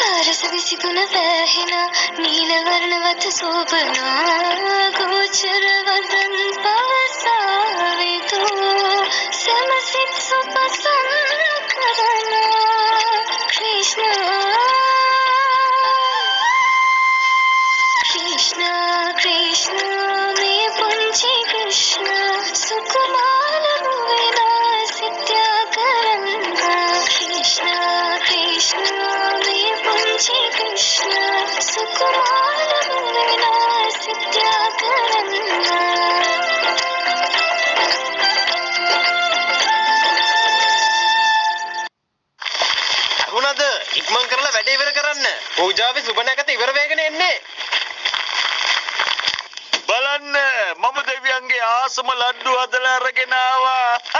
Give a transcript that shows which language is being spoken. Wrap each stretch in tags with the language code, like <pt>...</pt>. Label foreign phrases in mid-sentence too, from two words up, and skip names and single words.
<si>රස විසිතුන වැහෙන නීල වර්ණවත් සෝබනා ගෝචර වදන් පවසාවිදු සමසිත සුපසන්න කරන Krishna ක්‍රිෂ්ණා ක්‍රිෂ්ණා මේ පුංචි ක්‍රිෂ්ණා සුකුමල මුවේන සිත්‍ය කරන්න ක්‍රිෂ්ණා ක්‍රිෂ්ණා මේ පුංචි ක්‍රිෂ්ණා සුකුමල මුවේන සිත්‍ය කරන්න මොනද ඉක්මන් කරලා වැඩේ ඉවර කරන්න. පූජාවේ සුබ නැකත ඉවර වෙගෙන එන්නේ. බලන්න මම දෙවියන්ගේ ආසම ලඩ්ඩු හදලා අරගෙන ආවා.</si>